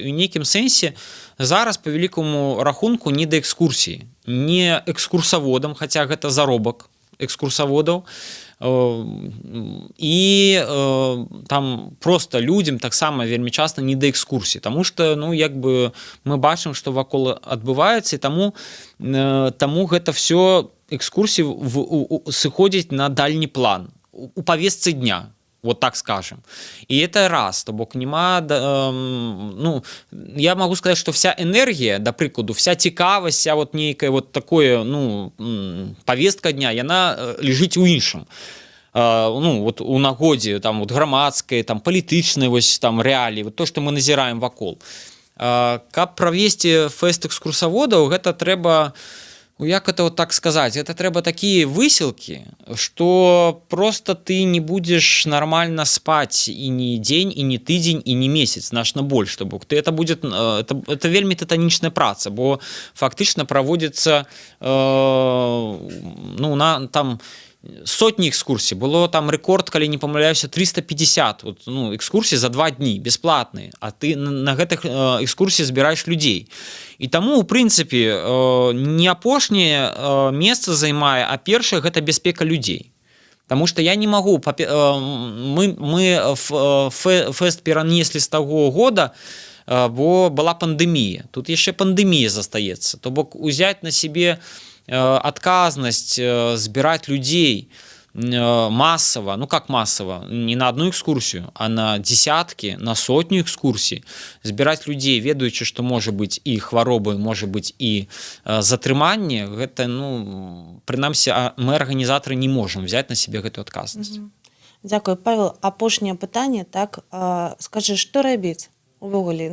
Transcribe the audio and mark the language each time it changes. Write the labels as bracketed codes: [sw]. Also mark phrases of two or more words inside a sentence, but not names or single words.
[be] І ў нейкім сэнсе зараз па вялікаму рахунку не да экскурсіі, не экскурсаводам, хаця гэта заробак экскурсаводаў, і там проста людзям таксама вельмі часта не да экскурсіі, таму што як бы мы бачым, што вакол адбываецца, і таму гэта все экскурсіі сыходзіць на дальні план у павестцы дня, [ru] вот так скажем. И это раз, [be] то бок нема, [ru] я могу сказать, что вся энергия, да прикладу, вся цікавасць, вся вот нейкая вот такое, повестка дня, [be] яна лежыць у іншым. Вот у нагодзе, там вот грамадскай, там палітычнай вось там рэаліі, вот то, што мы назіраем вакол. Каб правесці фэст экскурсаводаў, гэта трэба, [ru] як это вот так сказать, это трэба такие выселки, что просто ты не будешь нормально спать и ни день, и ни тыдзень, и ни месяц, значно больше, чтобы это будет, это [be] вельмі титанічная праца, [ru] бо фактично проводится там сотні экскурсій. [be] Было там рэкорд, калі не памыляюся, 350 экскурсій за 2 дні, бесплатныя, а ты на гэтых экскурсій збіраеш людзей. І таму, у прынцыпе, не апошняе месца займае, а першае гэта бяспека людзей. Таму што я не магу, мы фэст перанеслі з таго года, бо была пандэмія. Тут яшчэ пандэмія застаецца. То бок узяць на сябе адказнасць збіраць людзей массово, [ru] как массово, не на одну экскурсию, а на десятки, на сотню экскурсий, [be] збіраць людзей, ведаючы, што можа быць і хваробы, можа быць і затрыманне, гэта, прынамсі, мы, арганізатары, не можам [ru] взять на себе [be] гэтую адказнасць. Дзякую, Павел. Апошняе пытанне, так, скажы, што рабіць увогуле?